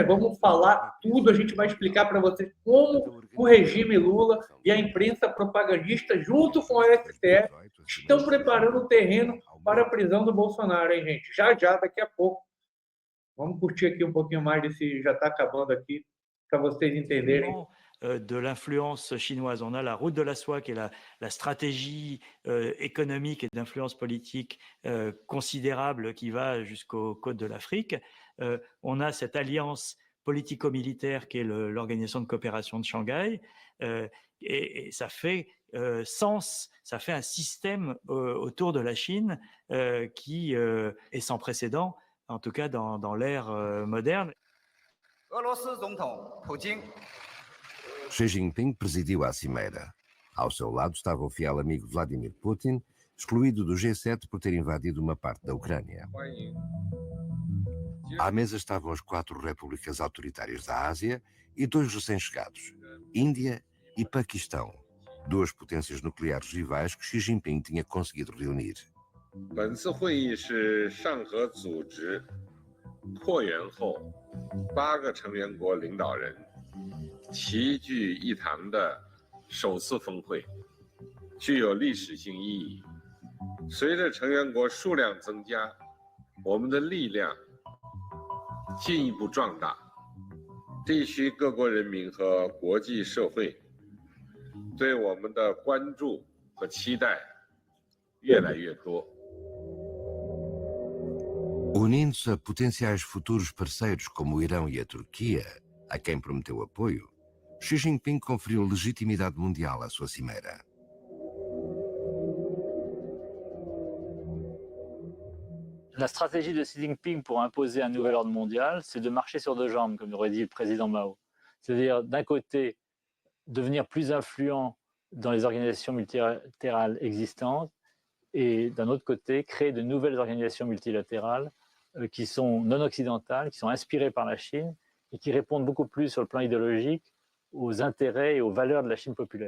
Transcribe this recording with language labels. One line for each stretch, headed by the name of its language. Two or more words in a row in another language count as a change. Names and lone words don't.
Portuguese: Vamos falar tudo, a gente vai explicar para vocês como o regime Lula e a imprensa propagandista, junto com a STF, estão preparando o terreno para a prisão do Bolsonaro, hein, gente? Já, daqui a pouco. Vamos curtir aqui um pouquinho mais desse, já está acabando aqui, para vocês entenderem.
French: De l'influence chinoise. On a la route de la soie qui est la stratégie économique et d'influence politique considérable qui va jusqu'aux côtes de l'Afrique. On a cette alliance politico-militaire qui est l'Organisation de coopération de Shanghai et ça fait sens, ça fait un système autour de la Chine qui est sans précédent, en tout cas dans l'ère moderne.
Portuguese: Xi Jinping presidiu a cimeira. Ao seu lado estava o fiel amigo Vladimir Putin, excluído do G7 por ter invadido uma parte da Ucrânia. À mesa estavam as 4 repúblicas autoritárias da Ásia e 2 recém-chegados, Índia e Paquistão, 2 potências nucleares rivais que Xi Jinping tinha conseguido reunir.
Chinese: 本次会议是上合组织扩员后8个成员国领导人齐聚一堂的首次峰会，具有历史性意义。随着成员国数量增加，我们的力量进一步壮大，地区各国人民和国际社会对我们的关注和期待越来越多。
Portuguese: Unindo-se a potenciais futuros parceiros como o Irão e a Turquia, a quem prometeu apoio, Xi Jinping conferiu legitimidade mundial à sua cimeira.
French: La stratégie de Xi Jinping pour imposer un nouvel ordre mondial, c'est de marcher sur deux jambes, comme aurait dit le président Mao. C'est-à-dire, d'un côté, devenir plus influent dans les organisations multilatérales existantes et d'un autre côté, créer de nouvelles organisations multilatérales qui sont non occidentales, qui sont inspirées par la Chine et qui répondent beaucoup plus sur le plan idéologique aux intérêts et aux valeurs de la Chine populaire.